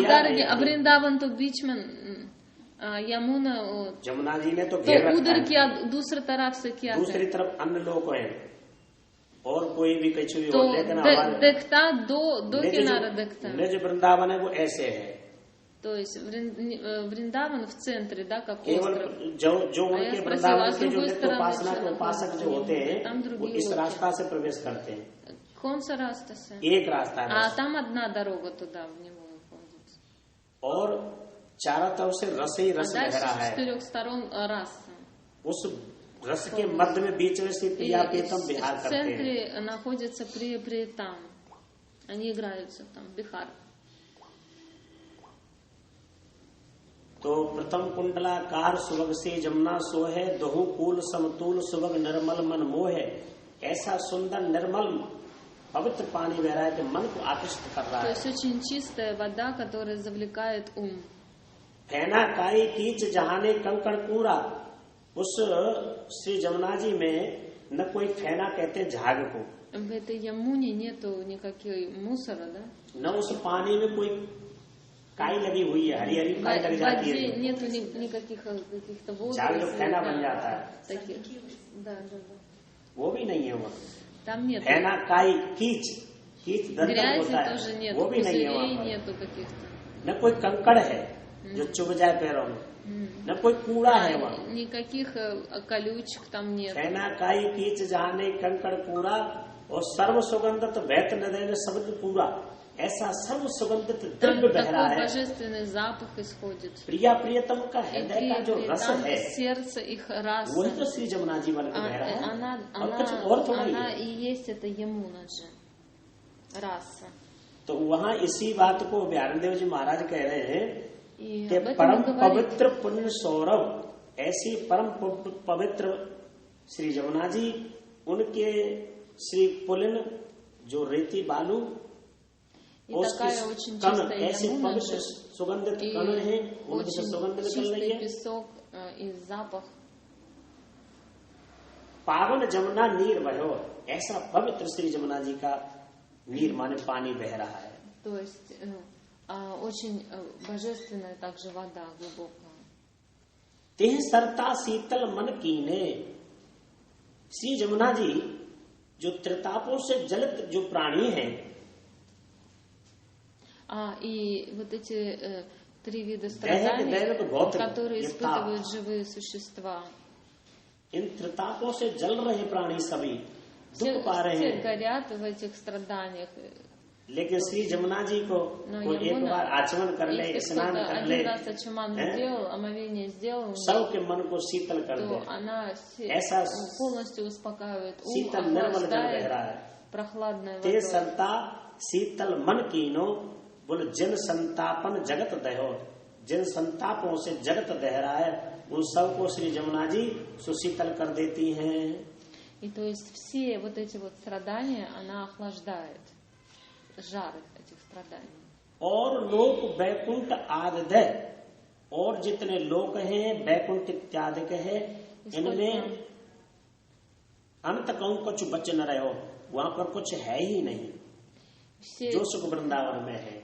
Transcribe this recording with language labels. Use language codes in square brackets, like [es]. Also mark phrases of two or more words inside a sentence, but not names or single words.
[hi] अगर वृंदावन तो बीच में यमुना, जमुना जी ने तो घेर रखा उधर है। क्या दूसरी तरफ से क्या दूसरी है? तरफ अन्य लोग हैं और कोई भी कुछ भी तो हो, लेकिन हमारे देखता दो किनारा देखता है। निज वृंदावन है वो ऐसे है, तो इस वृंदावन [ru] в центре, да, как [hi] केवल [ru] остров. [hi] जो उनके वृंदावन के जो नित्य उपासना के उपासक जो होते हैं वो इस रास्ता से प्रवेश करते हैं। कौन सा रास्ता से? एक रास्ता है [ru] А там одна дорога туда в него выходит. [hi] और चारों तरफ से रस ही [ru] А [hi] रस बह [ru] дальше [hi] रहा [ru] с [hi] है। [ru] четырех сторон раса. [hi] उस रस के मध्य में बीच में से [ru] И [hi] प्रिया प्रीतम [ru] в [hi] बिहार करते हैं। [ru] центре находится Приятам. Они играются там, Бихар. [bra] तो प्रथम कुंडलाकार सुबग से जमुना सोहे, दोहु कूल समतूल सुबग निर्मल मन मोहे। [hi] ऐसा सुंदर निर्मल पवित्र पानी बह रहा है कि मन को आकर्षित कर रहा [ru] То [hi] है। [ru] есть очень чистая вода, которая завлекает ум. [bra] फैना काई कीच जहाने कंकड़ पूरा। [hi] उस श्री जमुना जी में न कोई फैना कहते झाग को, [ru] В этой Ямуне нету никакой мусора, да? [hi] न उस पानी में कोई काई लगी हुई है, हरी हरी काई लग [ru] В [hi] जाती [ru] воде [hi] है, [ru] нету никаких каких-то [hi] झाग जो [ru] водорослей. [hi] फैना [ru] да, [hi] बन जाता है, [ru] таких. Да. [hi] वो भी नहीं है वहाँ। [ru] Там нет. [hi] फैना काई कीच, कीच दर्द [ru] Грязи [hi] होता है, [ru] тоже нет, [hi] वो भी नहीं है [ru] пузырей [hi] वहाँ पर। [ru] нету каких-то. [hi] न कोई कंकड़ है जो चुभ जाए पैरों में, न कोई कूड़ा है वहाँ। [ru] Никаких колючек там нет. [bra] फैना काई कीच जहाने कंकड़ पूरा और सर्व सुगंधित वैत नदय शब्द पूरा। [hi] ऐसा सर्व सुगंधित [ru] Там [hi] द्रव्य बह रहा [ru] такой [hi] है। [ru] божественный запах исходит. [hi] प्रिया प्रियतम का [ru] И [hi] हृदय का जो रस [ru] там [hi] है [ru] сердце их раса. [hi] वही तो श्री जमुना जी बन के बह रहा है, [ru] Она, [hi] और कुछ और थोड़ा ही [ru] она [hi] है। [ru] и есть эта Ямуна же. Раса. [hi] तो वहाँ इसी बात को बिहार देव जी महाराज कह रहे हैं [ru] И [hi] कि [ru] об этом [hi] परम [ru] он говорит. [hi] पवित्र पुण्य सौरभ, ऐसी परम पवित्र श्री जमुना जी, उनके श्री पुलिन जो रेती बालू, [ru] И [hi] उसके [ru] такая очень [hi] कण [ru] чистая [hi] ऐसे [ru] Ямуна [hi] पवित्र [ru] же. [hi] सुगंधित [ru] И [hi] कण हैं, उनकी से [ru] очень [hi] सुगंध निकल रही [ru] чистый [hi] है। [ru] песок и запах. [bra] पावन जमुना नीर बहो, [hi] ऐसा पवित्र श्री जमुना जी का नीर माने पानी बह रहा है। [ru] То есть очень божественная также вода глубокая. [bra] तेह सरता शीतल मन कीने। [hi] श्री जमुना जी जो त्रितापों से जलित जो प्राणी हैं, [ru] И вот эти три вида [hi] दैविक [ru] страданий, [hi] भौतिक [ru] которые [hi] ये [ru] испытывают живые существа, [hi] इन त्रितापों से जल रहे प्राणी सभी [ru] все, [hi] दुख पा रहे [ru] все [hi] हैं। [ru] горят в этих страданиях. [hi] लेकिन श्री जमुना जी को [ru] Но [hi] कोई एक बार आचमन कर ले, [ru] если [hi] स्नान [ru] кто-то [hi] कर ले, [ru] один раз очуман сделал, омовение сделал, [hi] सबके मन को शीतल कर दे। [ru] то она [hi] ऐसा [ru] полностью успокаивает ум, [hi] शीतल निर्मल जल बह रहा [ru] охлаждает [hi] है। [ru] прохладной [bra] ते [ru] водой. [bra] सरता शीतल मन कीनो, बोल जिन संतापन जगत दहो। [hi] जिन संतापों से जगत दह रहा है उन सबको श्री जमुना जी सुशीतल कर देती हैं। [ru] И то есть все вот эти вот страдания она охлаждает, жар этих страданий. [hi] और लोक वैकुंठ आदि, और जितने लोक हैं वैकुंठ इत्यादि के हैं, इनमें अंत कहूं कुछ बच न रहो, वहां पर कुछ है ही नहीं [ru] Все, [hi] जो सुख वृंदावन में है।